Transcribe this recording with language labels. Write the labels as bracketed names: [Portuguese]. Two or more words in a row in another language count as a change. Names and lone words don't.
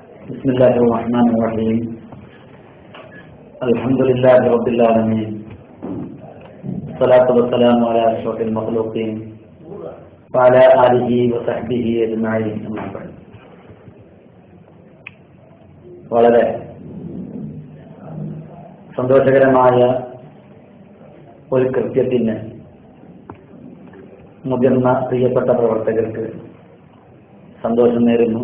[Arabic] بسم الله الرحمن الرحيم الحمد لله رب العالمين الصلاة والسلام على أشرف المخلوقين وعلى آله وصحبه أجمعين أما بعد. [Malayalam] വളരെ സന്തോഷകരമായ ഒരു കൃത്യത്തിന് മുതിർന്ന പ്രിയപ്പെട്ട പ്രവർത്തകർക്ക് സന്തോഷം നേരുന്നു.